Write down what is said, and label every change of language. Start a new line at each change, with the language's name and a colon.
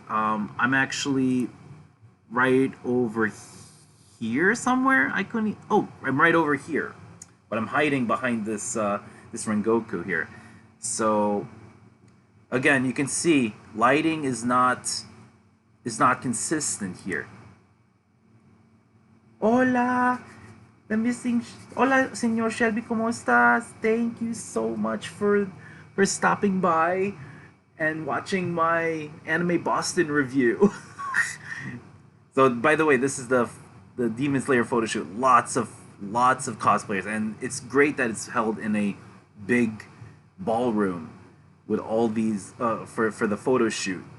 English: I'm actually right over here somewhere. I couldn't. Oh, I'm right over here, but I'm hiding behind this this Rengoku here. So again, you can see lighting is not consistent here. Hola, the missing.
Spanish: Hola, Señor Shelby, ¿cómo estás?
English: Thank you so much for stopping by and watching my Anime Boston review. So, by the way, this is the Demon Slayer photo shoot. Lots of cosplayers, and it's great that it's held in a big ballroom with all these for the photo shoot.